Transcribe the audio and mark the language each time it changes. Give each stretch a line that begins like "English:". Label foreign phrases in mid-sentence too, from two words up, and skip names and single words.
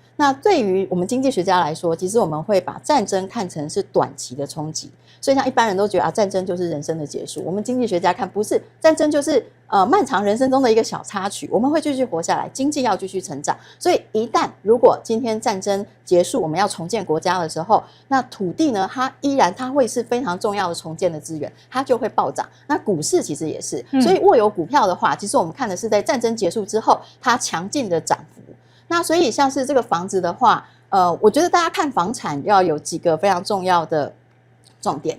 Chinese: 那對於我們經濟學家來說，其實我們會把戰爭看成是短期的衝擊。所以像一般人都覺得戰爭就是人生的結束。我們經濟學家看不是，戰爭就是漫長人生中的一個小插曲，我們會繼續活下來，經濟要繼續成長。所以一旦如果今天戰爭結束，我們要重建國家的時候，那土地呢，它會是非常重要的重建的資源，它就會暴漲。那股市其實也是，所以握有股票的話，其實我們看的是在戰爭結束之後它強勁的漲幅。那所以像是這個房子的話，我覺得大家看房產要有幾個非常重要的重點。